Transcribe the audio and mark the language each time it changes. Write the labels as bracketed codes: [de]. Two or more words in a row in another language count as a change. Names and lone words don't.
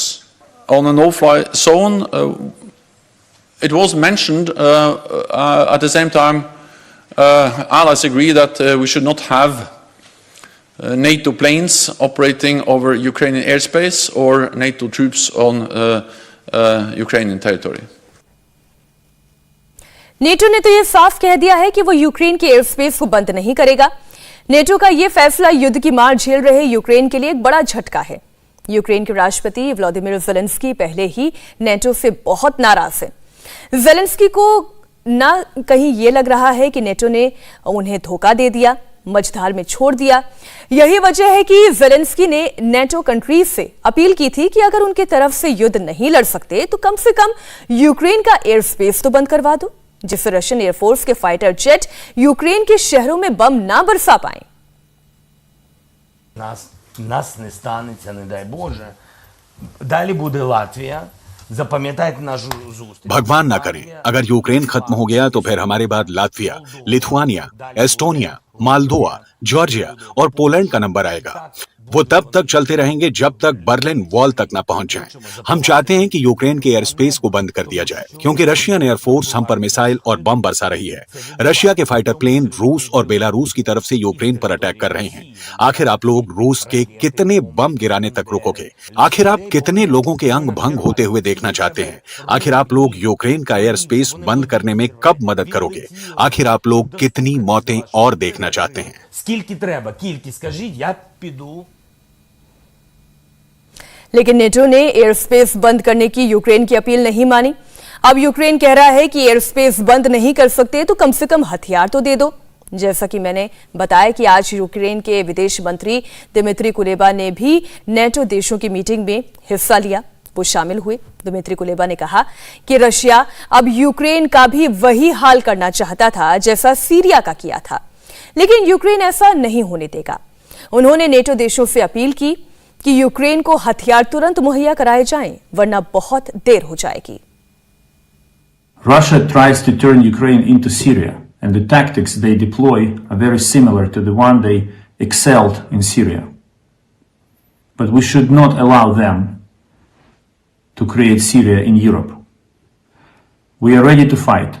[en] On a no-fly zone, it was mentioned at the same time, allies agree that we should not have NATO planes operating over Ukrainian airspace or NATO troops on Ukrainian territory. [hi] नेटो ने तो यह साफ कह दिया है कि वो यूक्रेन के [en] air space [hi] को बंद नहीं करेगा। नेटो का यह फैसला युद्ध की मार झेल रहे यूक्रेन के लिए एक बड़ा झटका है। यूक्रेन के राष्ट्रपति व्लादिमीर ज़ेलेंस्की पहले ही नेटो से बहुत नाराज है। ज़ेलेंस्की को ना कहीं यह लग रहा है कि नेटो ने उन्हें धोखा दे दिया, मझधार में छोड़ दिया। यही वजह है कि ज़ेलेंस्की ने नेटो कंट्रीज से अपील की थी कि अगर उनके तरफ से युद्ध नहीं लड़ सकते तो कम से कम यूक्रेन का [en] air space [hi] तो बंद करवा दो, जिससे [en] Russian Air Force [hi] के [en] fighter jet [hi] यूक्रेन के शहरों में बम ना बरसा पाएं। [uk] Нас не станеться, не дай Боже. Далі буде Латвія. Запам'ятайте нашу зустріч. [hi] भगवान ना करे, अगर यूक्रेन खत्म हो गया तो फिर हमारे बाद लातविया, लिथुआनिया, एस्टोनिया, मालदोवा, जॉर्जिया और पोलैंड का नंबर आएगा। वो तब तक चलते रहेंगे जब तक बर्लिन वॉल तक ना पहुंच जाएं। हम चाहते हैं कि यूक्रेन के [en] air space [hi] को बंद कर दिया जाए, क्योंकि [en] Russian Air Force [hi] हम पर मिसाइल और बम बरसा रही है। रशिया के [en] fighter plane [hi] रूस और बेलारूस की तरफ से यूक्रेन पर अटैक कर रहे हैं। आखिर आप लोग रूस के कितने बम गिराने तक रुकोगे? आखिर आप कितने लोगों के अंग भंग होते हुए देखना चाहते हैं? आखिर आप लोग यूक्रेन का [en] air space [hi] बंद करने में कब मदद करोगे? आखिर आप लोग कितनी मौतें और देखना चाहते हैं? [uk] Скільки треба? Кількість скажіть, я піду. [hi] लेकिन नेटो ने [en] air space [hi] बंद करने की यूक्रेन की अपील नहीं मानी। अब यूक्रेन कह रहा है कि [en] air space [hi] बंद नहीं कर सकते तो कम से कम हथियार तो दे दो। जैसा कि मैंने बताया कि आज यूक्रेन के विदेश मंत्री दिमित्री कुलेबा ने भी नेटो देशों की मीटिंग में हिस्सा लिया, वो शामिल हुए। दिमित्री कुलेबा ने कहा कि रशिया अब यूक्रेन का भी वही हाल करना चाहता था जैसा सीरिया का किया था, लेकिन यूक्रेन ऐसा नहीं होने देगा। उन्होंने नेटो देशों से अपील की कि यूक्रेन को हथियार तुरंत मुहैया कराए जाएं, वरना बहुत देर हो जाएगी। [en] Russia tries to turn Ukraine into Syria, and the tactics they deploy are very similar to the one they excelled in Syria. But we should not allow them to create Syria in Europe. We are ready to fight.